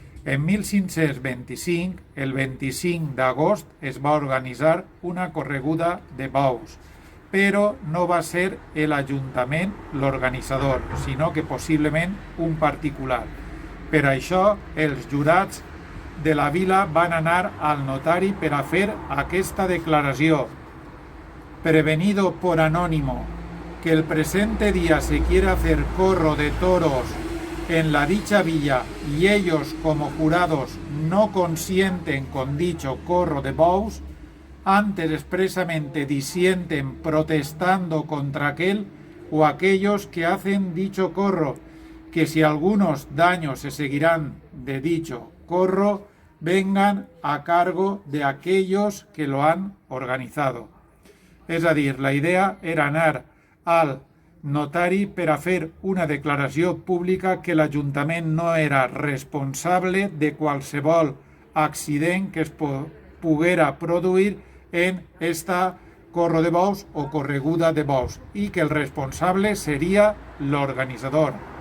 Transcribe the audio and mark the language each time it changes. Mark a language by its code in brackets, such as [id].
[ca] En 1525, el 25 d'agost, es va organitzar una correguda de bous, però no va ser l'Ajuntament l'organitzador, sinó que possiblement un particular. Per això, els jurats de la vila van anar al notari per a fer aquesta declaració. [es] Prevenido por anónimo que el presente día se quiere hacer corro de toros en la dicha villa y ellos como jurados no consienten con dicho corro de bous, antes expresamente disienten protestando contra aquel o aquellos que hacen dicho corro, que si algunos daños se seguirán de dicho corro, vengan a cargo de aquellos que lo han organizado. [ca] És a dir, la idea era anar al notari per a fer una declaració pública que l'Ajuntament no era responsable de qualsevol accident que es poguera produir en esta corro de bous o correguda de bous i que el responsable seria l'organitzador.